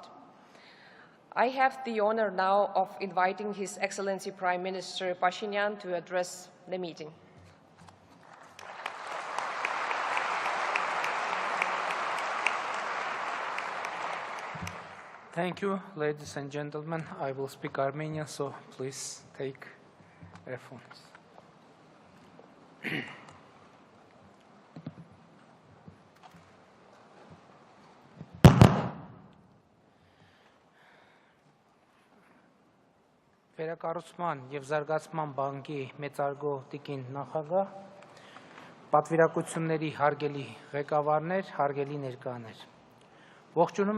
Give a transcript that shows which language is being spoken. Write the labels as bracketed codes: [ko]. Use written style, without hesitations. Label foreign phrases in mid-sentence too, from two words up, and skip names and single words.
[en] I have the honor now of inviting His Excellency Prime Minister Pashinyan to address the meeting. Thank you, ladies and gentlemen. I will speak Armenian, so please take earphones. [hy] Վերակառուցման եւ զարգացման բանկի մեծարգո տիկին նախագահ, պատվիրակությունների հարգելի ղեկավարներ, հարգելի ներկաներ։ Ողջունում